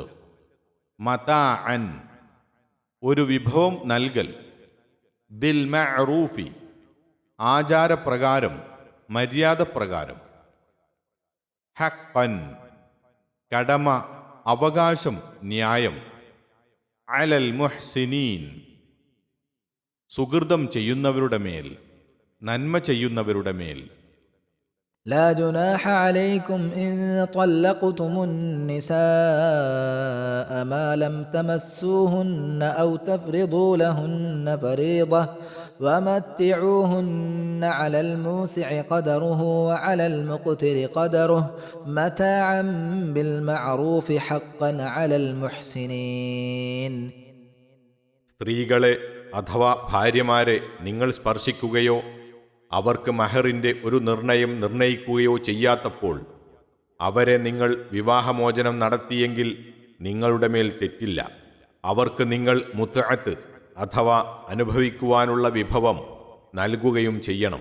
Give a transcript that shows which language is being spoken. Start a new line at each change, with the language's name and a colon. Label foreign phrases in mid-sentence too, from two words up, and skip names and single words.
Malayalam: മതാഅൻ, ഒരു വിഭവം നൽകൽ,
Arabic: بالمعروف,
Malayalam: ആചാരപ്രകാരം, മര്യാദപ്രകാരം, ഹഖ്ഖൻ, കടമ, അവകാശം, ന്യായം,
Arabic: على المحسنين,
Malayalam: സുകൃതം ചെയ്യുന്നവരുടെ മേൽ, നന്മ ചെയ്യുന്നവരുടെ മേൽ.
Arabic: لا جناح عليكم إن طلقتم النساء ما لم تمسوهن أو تفرضوا لهن فريضة ومتعوهن على الموسع قدره وعلى المقتر قدره متاعا بالمعروف حقا على المحسنين.
Malayalam: സ്ത്രീകളെ അഥവാ ഭാര്യമാരെ നിങ്ങൾ സ്പർശിക്കുകയോ അവർക്ക് മഹറിൻ്റെ ഒരു നിർണയം നിർണയിക്കുകയോ ചെയ്യാത്തപ്പോൾ അവരെ നിങ്ങൾ വിവാഹമോചനം നടത്തിയെങ്കിൽ നിങ്ങളുടെ മേൽ തെറ്റില്ല. അവർക്ക് നിങ്ങൾ മുത്അത്ത് അഥവാ അനുഭവിക്കുവാനുള്ള വിഭവം നൽകുകയും ചെയ്യണം.